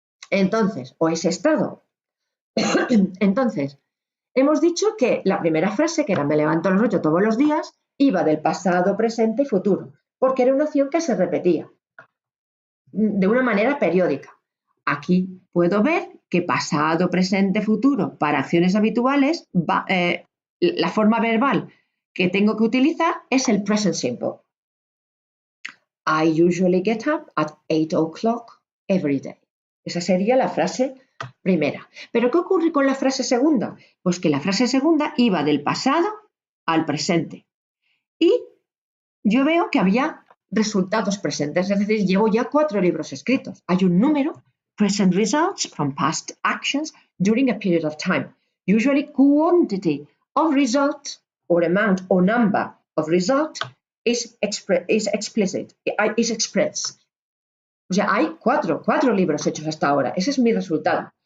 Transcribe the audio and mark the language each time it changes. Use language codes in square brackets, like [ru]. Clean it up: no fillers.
[es] Entonces, o ese estado. Entonces, hemos dicho que la primera frase, que era me levanto a las 8 todos los días, iba del pasado, presente y futuro, porque era una acción que se repetía de una manera periódica. Aquí puedo ver que pasado, presente, futuro, para acciones habituales, la forma verbal que tengo que utilizar es el present simple. [en] I usually get up at 8 o'clock every day. [es] Esa sería la frase primera. ¿Pero qué ocurre con la frase segunda? Pues que la frase segunda iba del pasado al presente. Y yo veo que había resultados presentes, es decir, llevo ya 4 libros escritos. Hay un número, [en] present results from past actions during a period of time. Usually quantity of result or amount or number of result is explicit, is expressed. [es] O sea, hay 4 libros hechos hasta ahora. Ese es mi resultado.